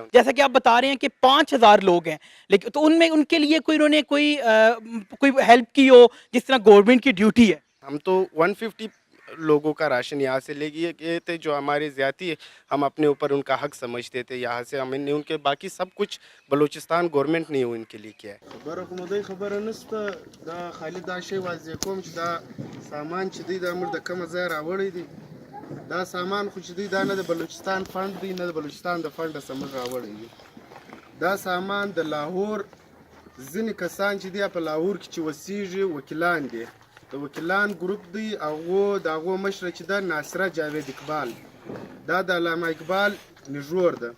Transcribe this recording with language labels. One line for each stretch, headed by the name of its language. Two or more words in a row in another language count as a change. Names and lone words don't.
Urdu: جیسا کہ آپ بتا رہے ہیں کہ 5,000 لوگ ہیں، لیکن تو ان کے لیے انہوں نے کوئی ہیلپ کی ہو جس طرح گورنمنٹ کی ڈیوٹی ہے؟ ہم تو 150 لوگوں کا راشن یہاں سے لے گئے تھے جو ہماری زیادتی ہم اپنے اوپر ان کا حق سمجھتے تھے. یہاں سے ہمیں نے ان کے باقی سب کچھ بلوچستان گورنمنٹ نے ان کے لیے کیا ہے.
Pashto: خبر نسته دا خالد دا شی واضح کوم چې دا سامان چې دی دا موږ د کومه ځای راوړی دی، دا سامان خو چې دی دا نه د بلوچستان فنډ دی، نه د بلوچستان د فنډ څخه موږ راوړی دی. دا سامان د لاهور ځینې کسان چې دی په لاهور کې چې اوسیږي وکیلان دي، د وکیلان ګروپ دی، هغه د هغو مشره چې ده ناصره جاوید اقبال، دا د علامه اقبال نژور ده.